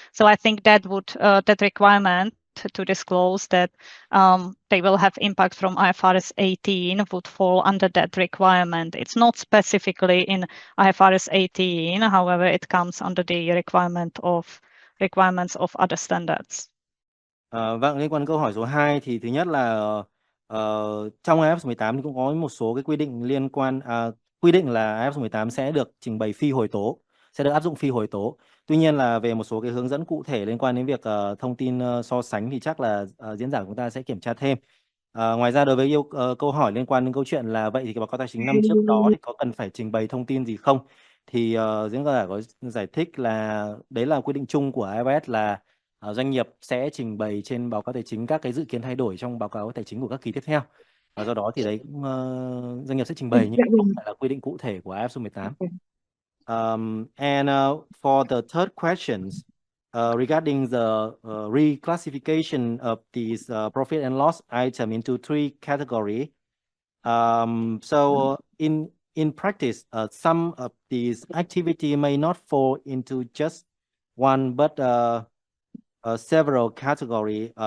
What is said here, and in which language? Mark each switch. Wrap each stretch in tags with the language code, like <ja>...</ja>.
<en>So I think that would that requirement to disclose that they will have impact from IFRS 18 would fall under that requirement. It's not specifically in IFRS 18, however, it comes under the requirements of other standards.</en> <vi>Vâng, liên quan đến câu hỏi số 2 thì thứ nhất là trong IF số 18 thì cũng có một số cái quy định liên quan quy định là IF số 18 sẽ được trình bày phi hồi tố, sẽ được áp dụng phi hồi tố. Tuy nhiên là về một số cái hướng dẫn cụ thể liên quan đến việc thông tin so sánh thì chắc là diễn giả của chúng ta sẽ kiểm tra thêm. Ngoài ra đối với câu hỏi liên quan đến câu chuyện là vậy thì cái báo cáo tài chính năm trước đó thì có cần phải trình bày thông tin gì không? Thì diễn giả có giải thích là đấy là quy định chung của IFRS là doanh nghiệp sẽ trình bày trên báo cáo tài chính các cái dự kiến thay đổi trong báo cáo tài chính của các kỳ tiếp theo. Và do đó thì đấy cũng doanh nghiệp sẽ trình bày nhưng không phải là quy định cụ thể của IF số 18.</vi> <en>And for the third questions regarding the reclassification of these profit and loss item into three categories. So in practice, some of these activity may not fall into just one, but several categories.</en>